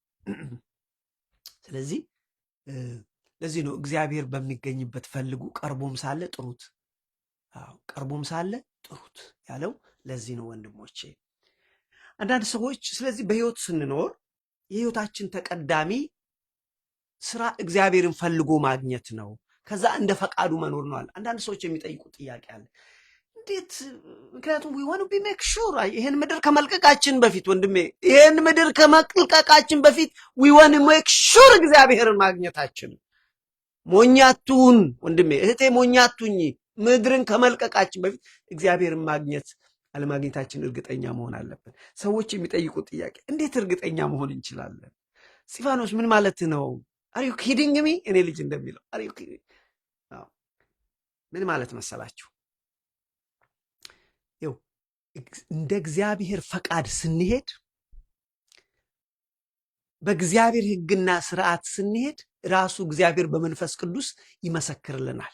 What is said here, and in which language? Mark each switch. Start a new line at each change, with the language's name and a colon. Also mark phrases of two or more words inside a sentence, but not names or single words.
Amharic: ስለዚህ ለዚህ ነው እግዚአብሔር በሚገኝበት ፈልጉ፣ ቀርቦም ሳለ ጥሩት። ቀርቦም ሳለ ጥሩት ያለው ለዚህ ነው ወንድሞቼ። አንዳንድ ሰዎች ስለዚህ በህይወት ስንኖር የህይወታችን ተቀዳሚ ስራ እግዚአብሔርን ፈልጎ ማግኘት ነው፣ ከዛ እንደ ፈቃዱ መኖር ነው አለ። አንዳንድ ሰዎች የሚጠይቁት ጥያቄ አለ። እንዴት? ምክንያቱም
English: we want to be make sure
Amharic: ይሄን ምድር ከመልቀቃችን በፊት ወንድሜ፣ ይሄን ምድር ከመልቀቃችን በፊት
English: we want to make sure
Amharic: እግዚአብሔርን ማግኘታችን። ሞኛቱን ወንድሜ እህቴ፣ ሞኛቱኝ ምድርን ከመልቀቃችን በፊት እግዚአብሔርን ማግኘት አለማግኘታችን እርግጠኛ መሆን አለብን። ሰዎች የሚጠይቁት ጥያቄ እንዴት እርግጠኛ መሆን እንችላለን? እስጢፋኖስ ምን ማለት ነው?
English: are you kidding me?
Amharic: እኔ ልጅ እንደሚለው
English: are you kidding?
Amharic: ምን ማለት መሰላችሁ? ይኸው እንደ እግዚአብሔር ፈቃድ ስንሄድ፣ በእግዚአብሔር ሕግና ስርዓት ስንሄድ ራሱ እግዚአብሔር በመንፈስ ቅዱስ ይመሰክርልናል።